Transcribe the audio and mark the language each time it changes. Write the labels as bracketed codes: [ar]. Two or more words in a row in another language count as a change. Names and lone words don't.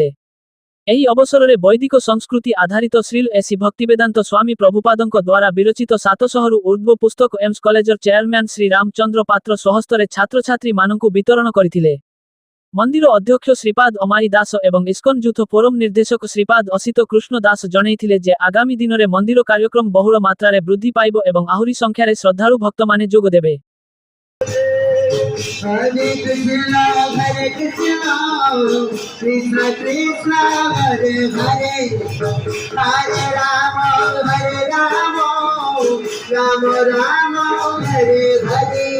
[or] ଏହି ଅବସରରେ ବୈଦିକ ସଂସ୍କୃତି ଆଧାରିତ ଶ୍ରୀଲ ଏସି ଭକ୍ତିବେଦାନ୍ତ ସ୍ୱାମୀ ପ୍ରଭୁପାଦଙ୍କ ଦ୍ୱାରା ବିରଚିତ 700ରୁ ଉର୍ଦ୍ଧ୍ୱ ପୁସ୍ତକ ଏମ୍ସ କଲେଜର ଚେୟାରମ୍ୟାନ ଶ୍ରୀ ରାମଚନ୍ଦ୍ର ପାତ୍ର ସ୍ୱହସ୍ତରେ ଛାତ୍ରଛାତ୍ରୀମାନଙ୍କୁ ବିତରଣ କରିଥିଲେ। ମନ୍ଦିର ଅଧ୍ୟକ୍ଷ ଶ୍ରୀପାଦ ଅମାଇ ଦାସ ଏବଂ ଇସ୍କନ ଯୁଥ ଫୋରମ ନିର୍ଦ୍ଦେଶକ ଶ୍ରୀପାଦ ଅସିତ କୃଷ୍ଣ ଦାସ ଜଣେଇଥିଲେ ଯେ ଆଗାମୀ ଦିନରେ ମନ୍ଦିର କାର୍ଯ୍ୟକ୍ରମ ବହୁଳ ମାତ୍ରାରେ ବୃଦ୍ଧି ପାଇବ ଏବଂ ଆହୁରି ସଂଖ୍ୟାରେ ଶ୍ରଦ୍ଧାଳୁ ଭକ୍ତମାନେ ଯୋଗଦେବେ। [sa] हरे कृष्ण कृष्ण कृष्ण हरे हरे हरे राम राम राम हरे हरे Hare Rama Rama Rama Hare Hare